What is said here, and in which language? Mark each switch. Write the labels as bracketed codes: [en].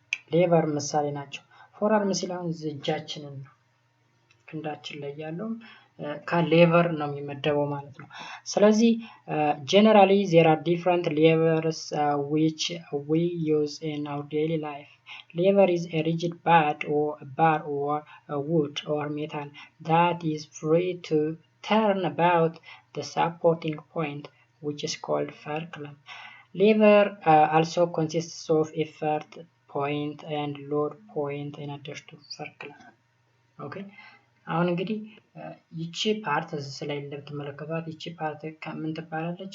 [am] የሌቨር ምሳሌ ናቸው። ፎርአርም ሲል አሁን እጃችንን ነው ክንዳችን ላይ ያለው ከሌቨር ነው የሚመደበው ማለት ነው። ስለዚህ [en] generally there are different levers which we use in our daily life. Lever is a rigid bar or a wood or metal that is free to turn about the supporting point, which is called fulcrum. Lever also consists of effort point and load point in addition to fulcrum. Okay. [am] አሁን እንግዲህ ይቺ ፓርት እዚህ ላይ እንደምትመለከቷት ይቺ ፓርት ምን ትባላለች?